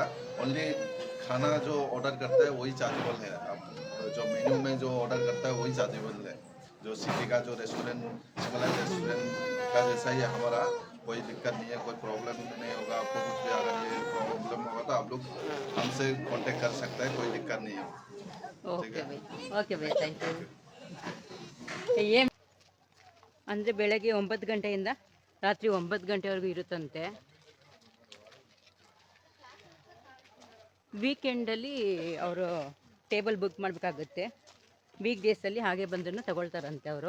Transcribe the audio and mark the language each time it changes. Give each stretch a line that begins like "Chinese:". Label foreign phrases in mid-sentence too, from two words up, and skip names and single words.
Hindi: ओनली खाना जो ऑर्डर करता है वही चार्जेबल है। आप जो मेन्यू में जो ऑर्डर करता है वही चार्जेबल है। जो सिटी का जो रेस्टोरेंट
English: similar restaurant
Hindi: का जैसा ही है हमारा, कोई दिक्कत नहीं है, कोई प्रॉब्लम नहीं होगा। आपको कुछ भी अगर ये प्रॉब्लम होगा तो आप लोग हमसे कांटेक्ट कर सकते हैं, कोई दिक्कत नहीं है।
English: OK bye, OK bye, thank you.
Kannada: ಏನು ಅಂದರೆ ಬೆಳಗ್ಗೆ 9 ಗಂಟೆಯಿಂದ ರಾತ್ರಿ 9 ಗಂಟೆವರೆಗೂ ಇರುತ್ತಂತೆ. ವೀಕೆಂಡಲ್ಲಿ ಅವರು
English: table book
Kannada: ಮಾಡಬೇಕಾಗುತ್ತೆ,
English: week days
Kannada: ಹಾಗೆ ಬಂದರೂ ತಗೊಳ್ತಾರಂತೆ ಅವರು.